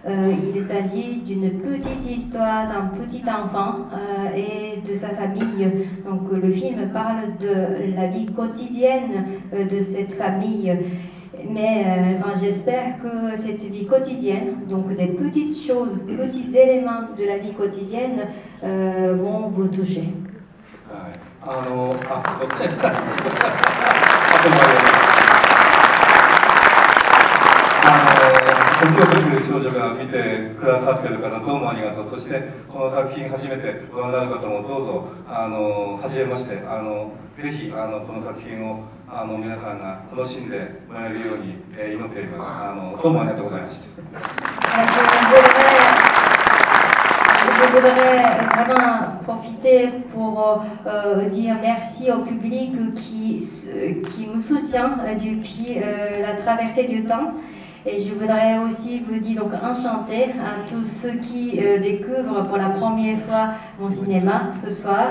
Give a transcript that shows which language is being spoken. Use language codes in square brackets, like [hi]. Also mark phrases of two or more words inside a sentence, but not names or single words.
[fr] Il s'agit d'une petite histoire d'un petit enfant et de sa famille. Donc le film parle de la vie quotidienne de cette famille. Mais j'espère que cette vie quotidienne, donc des petites choses, petits éléments de la vie quotidienne vont vous toucher. [ja] 今日という少女が見てくださっている方どうもありがとう。そしてこの作品初めてご覧になる方もどうぞ初めましてぜひこの作品を皆さんが楽しんでもらえるように祈っています。どうもありがとうございました。 [fr] Je voudrais vraiment profiter pour dire merci au public qui me soutient depuis la traversée du temps. Et je voudrais aussi vous dire donc enchanté à tous ceux qui découvrent pour la première fois mon cinéma ce soir.